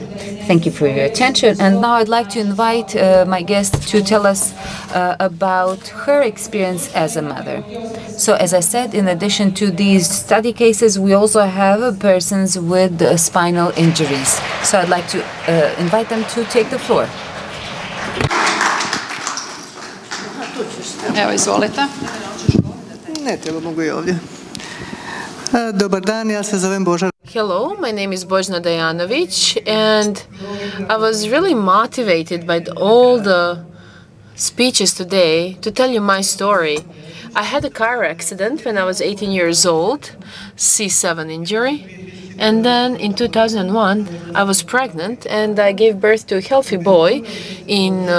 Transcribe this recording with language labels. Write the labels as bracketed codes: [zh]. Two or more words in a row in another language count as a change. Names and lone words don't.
[en] Thank you for your attention. And now I'd like to invite my guest to tell us about her experience as a mother. So as I said, in addition to these study cases, we also have persons with spinal injuries. So I'd like to invite them to take the floor. [hr] Evo, izvolite. Ne treba, mogu i ovdje. Dobar dan, ja se zovem Boža. [en] Hello, my name is Bojna Dejanović, and I was really motivated by all the speeches today to tell you my story. I had a car accident when I was 18 years old, C7 injury, and then in 2001 I was pregnant and I gave birth to a healthy boy in Petrova.